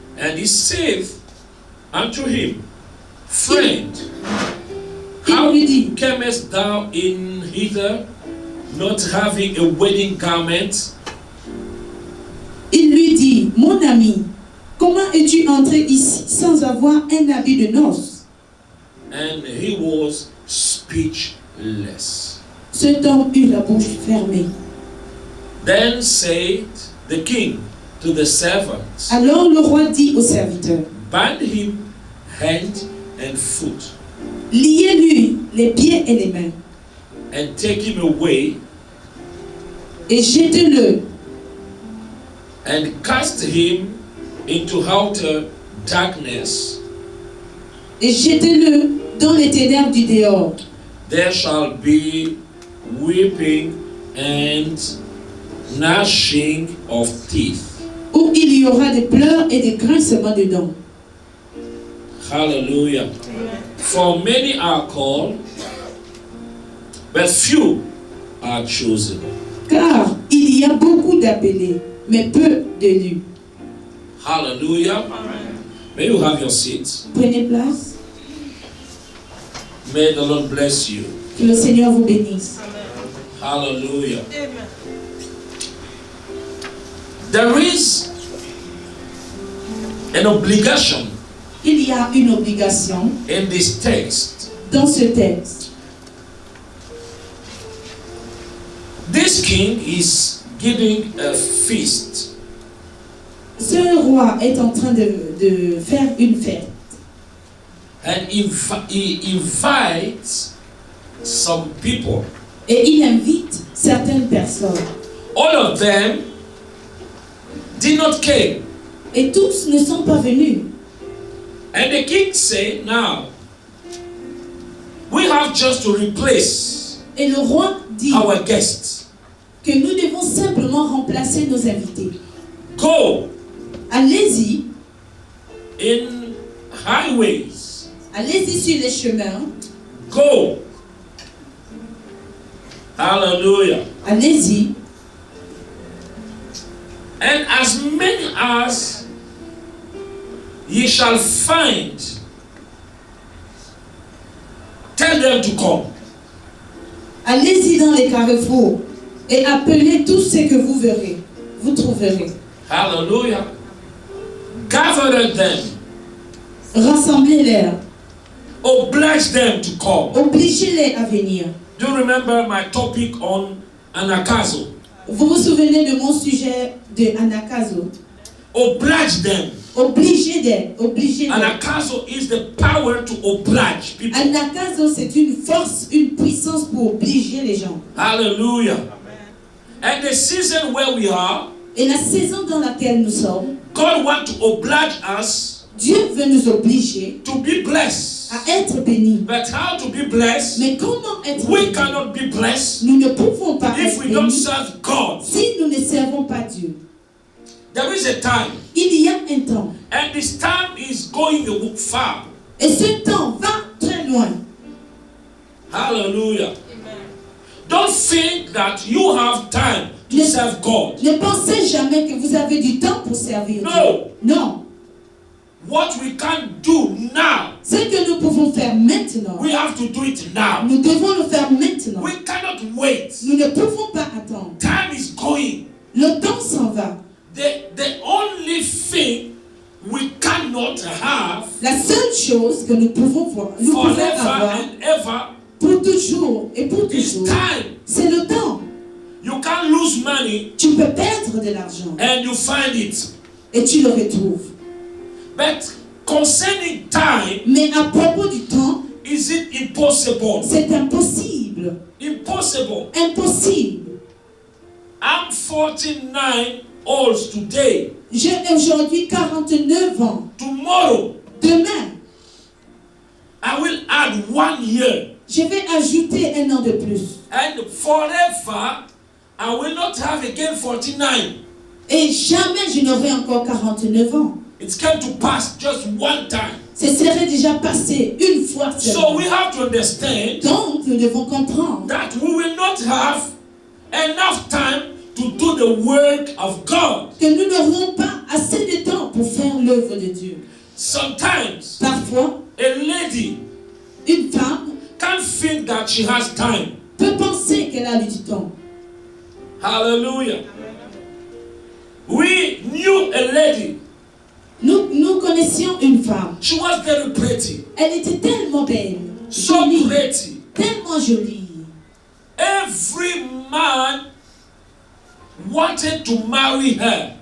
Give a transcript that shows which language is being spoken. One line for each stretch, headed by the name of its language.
English: And he said unto him, Friend, how camest thou in hither, not having a wedding garment?
French: Il lui dit, mon ami, comment es-tu entré ici sans avoir un habit de noces?
English: And he was speechless.
French: Cet homme eut la bouche fermée.
English: Then said the king to the servants,
French: Alors le roi dit aux serviteurs,
English: bind him hand and foot,
French: liez-lui les pieds et les mains,
English: and take him away,
French: et jetez-le,
English: and cast him into outer darkness.
French: et jetez-le dans les ténèbres du dehors.
English: There shall be weeping and gnashing of teeth.
French: Où il y aura des pleurs et des grincements de dents.
English: Hallelujah. For many are called, but few are chosen.
French: Car il y a beaucoup d'appelés, mais peu d'élus.
English: Hallelujah. May you have your seats.
French: Prenez place.
English: May the Lord bless you.
French: Que le Seigneur vous bénisse.
English: Hallelujah. There is an obligation
French: Il y a une obligation
English: in this text.
French: dans ce texte.
English: This king is giving a feast.
French: Ce roi est en train de faire une fête.
English: And he invites some people.
French: Et il invite certaines personnes.
English: All of them did not came.
French: Et tous ne sont pas venus.
English: And the king said, now, we have just to replace
French: Et le roi dit
English: our guests.
French: que nous devons simplement remplacer nos invités.
English: Go
French: Allez-y,
English: in highways.
French: allez-y sur les chemins.
English: Go. Hallelujah.
French: Allez-y.
English: And as many as ye shall find, tell them to come.
French: Allez-y dans les carrefours et appelez tous ceux que vous verrez. Vous trouverez.
English: Hallelujah. Gather them.
French: Rassemblez-les.
English: Oblige them to come.
French: Obligez-les à venir.
English: Do you remember my topic on Anakazo?
French: Vous vous souvenez de mon sujet de Anakazo?
English: Oblige them.
French: Obligez-les. Obligez-les.
English: Anakazo is the power to oblige people.
French: Anakazo, c'est une force, une puissance pour obliger les gens.
English: Hallelujah. And the season where we are,
French: Et la saison dans laquelle nous sommes,
English: God wants to oblige us
French: Dieu veut nous obliger
English: to be blessed.
French: à être bénis.
English: But how to be blessed?
French: Mais comment être
English: We
French: bénis?
English: cannot be blessed
French: Nous ne pouvons pas
English: if
French: être
English: we don't
French: bénis
English: serve God.
French: si nous ne servons pas Dieu.
English: There is a time,
French: Il y a un temps.
English: and this time is going far.
French: Et ce temps va très loin.
English: Hallelujah. Don't think that you have time to
French: Ne-
English: serve God.
French: Ne pensez jamais que vous avez du temps pour servir
English: No.
French: Dieu. Non.
English: What we can do now,
French: Ce que nous pouvons faire maintenant,
English: we have to do it now.
French: nous devons le faire maintenant.
English: We cannot wait.
French: Nous ne pouvons pas attendre.
English: Time is going.
French: Le temps s'en va.
English: The only thing we cannot have
French: La seule chose que nous pouvons voir, nous pouvons
English: forever
French: avoir
English: and ever
French: pour toujours et pour
English: is
French: toujours,
English: time.
French: c'est le temps.
English: You can lose money
French: Tu peux perdre de l'argent
English: and you find it.
French: et tu le retrouves.
English: But concerning time,
French: Mais à propos du temps,
English: is it impossible?
French: c'est impossible.
English: Impossible.
French: Impossible.
English: I'm 49 old today.
French: J'ai aujourd'hui 49 ans.
English: Tomorrow,
French: Demain,
English: I will add 1 year.
French: je vais ajouter un an de plus.
English: And forever, I will not have again 49.
French: Et jamais je n'aurai encore 49 ans.
English: It's come to pass just one time.
French: Ce serait déjà passé une fois
English: So
French: seulement.
English: we have to understand
French: Donc, nous devons comprendre
English: that we will not have enough time to do the work of God.
French: que nous n'aurons pas assez de temps pour faire l'œuvre de Dieu.
English: Sometimes
French: Parfois,
English: a lady
French: une femme
English: can't think that she has time.
French: peut penser qu'elle a du temps.
English: Hallelujah. We knew a lady.
French: Nous connaissions une femme.
English: She was very pretty.
French: Elle était tellement belle,
English: So
French: jolie,
English: pretty.
French: tellement jolie.
English: Every man wanted to marry her.